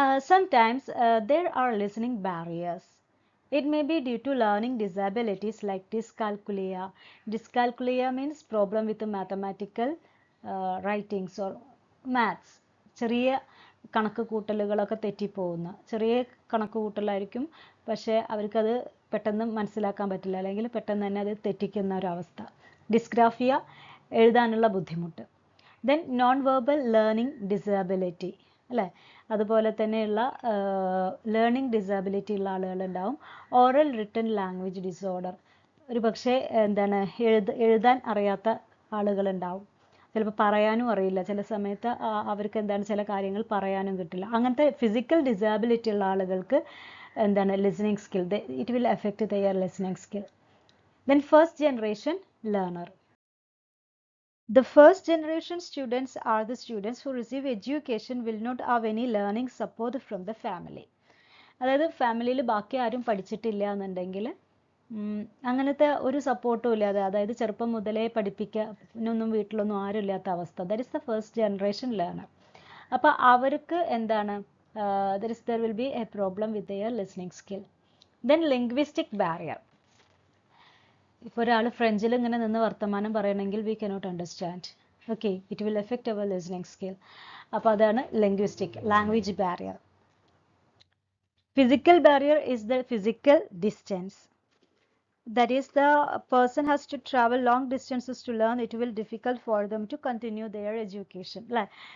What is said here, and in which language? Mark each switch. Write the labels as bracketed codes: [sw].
[en] Sometimes there are listening barriers. It may be due to learning disabilities like dyscalculia. Dyscalculia means problem with the mathematical writings or maths. [ml] ചെറിയ കണക്ക് കൂട്ടലുകളൊക്കെ തെറ്റിപ്പോകുന്ന, ചെറിയ കണക്ക് കൂട്ടലായിരിക്കും, പക്ഷേ അവർക്കത് പെട്ടെന്ന് മനസ്സിലാക്കാൻ പറ്റില്ല, അല്ലെങ്കിൽ പെട്ടെന്ന് തന്നെ അത് തെറ്റിക്കുന്ന ഒരു അവസ്ഥ. ഡിസ്ഗ്രാഫിയ, എഴുതാനുള്ള ബുദ്ധിമുട്ട്. Then non verbal learning disability അല്ലേ, അതുപോലെ തന്നെയുള്ള ലേണിംഗ് ഡിസബിലിറ്റി ഉള്ള ആളുകളുണ്ടാവും. ഓറൽ റിട്ടൺ ലാംഗ്വേജ് ഡിസോർഡർ, ഒരു പക്ഷേ എന്താണ് എഴുതാൻ അറിയാത്ത ആളുകളുണ്ടാവും, ചിലപ്പോൾ പറയാനും അറിയില്ല, ചില സമയത്ത് അവർക്ക് എന്താണ് ചില കാര്യങ്ങൾ പറയാനും കിട്ടില്ല. അങ്ങനത്തെ ഫിസിക്കൽ ഡിസബിലിറ്റി ഉള്ള ആളുകൾക്ക് എന്താണ് listening skill, [en] It will effect their listening skill. Then first generation learner. The first generation students are the students who receive education will not have any learning support from the family. [ml] അതായത് ഫാമിലിയിൽ ബാക്കി ആരും പഠിച്ചിട്ടില്ല എന്നുണ്ടെങ്കിൽ അങ്ങനത്തെ ഒരു സപ്പോർട്ടും ഇല്ലാതെ, അതായത് ചെറുപ്പം മുതലേ പഠിപ്പിക്കാനൊന്നും വീട്ടിലൊന്നും ആരും ഇല്ലാത്ത അവസ്ഥ, [en] That is the first generation learner. [ml] അപ്പോൾ അവർക്ക് എന്താണ്, [en] there will be a problem with their listening skill. Then linguistic barrier. [ml] ഇപ്പോൾ ഒരാൾ ഫ്രഞ്ചിൽ ഇങ്ങനെ നിന്ന് വർത്തമാനം പറയണമെങ്കിൽ [en] We cannot understand. Okay, it will effect അവർ listening skill. [ml] അപ്പോൾ അതാണ് [en] Linguistic, language barrier. Physical barrier is the physical distance. That is the person has to travel long distances to learn, it will difficult for them to continue their education [ml] അല്ലേ.